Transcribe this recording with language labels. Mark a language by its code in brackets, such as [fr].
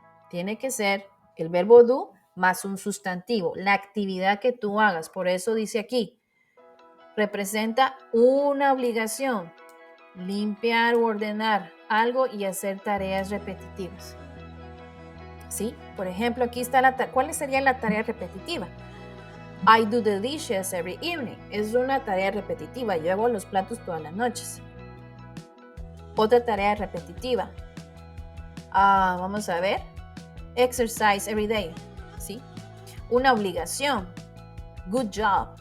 [es] Tiene que ser el verbo do más un sustantivo, la actividad que tú hagas. Por eso dice aquí, representa una obligación, limpiar o ordenar algo y hacer tareas repetitivas. ¿Sí? Por ejemplo, aquí está ¿cuál sería la tarea repetitiva? [en] I do the dishes every evening. [es] Es una tarea repetitiva. Yo hago los platos todas las noches. Otra tarea repetitiva. Vamos a ver. [en] Exercise every day. [es] ¿Sí? Una obligación. [en] Good job.